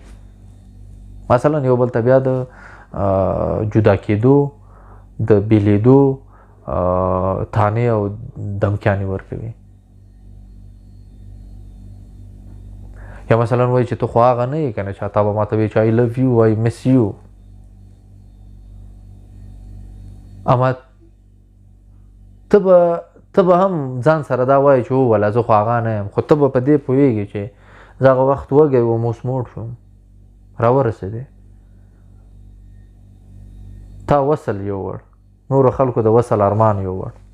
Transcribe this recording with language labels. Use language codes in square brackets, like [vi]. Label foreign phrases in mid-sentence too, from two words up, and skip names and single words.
[ps] مثلا یو بل ته بیا د جدا کېدو د بیلیدو تانې او دمکیانې ورکوي. یا مثلا وایي چې ته خو هغه نه یې که نه چې تا به ماته وایي چې [en] I love you I miss you. [ps] اما ته به هم ځان سره دا وایي چې ووله زه خو هغه نه یم، خو ته به په دې پوهېږې چې زه هغه وخت وږی وم اوس موړ شوم راورسېدې. تا وصل یووړ، نورو خلکو د وصل ارمان یووړ.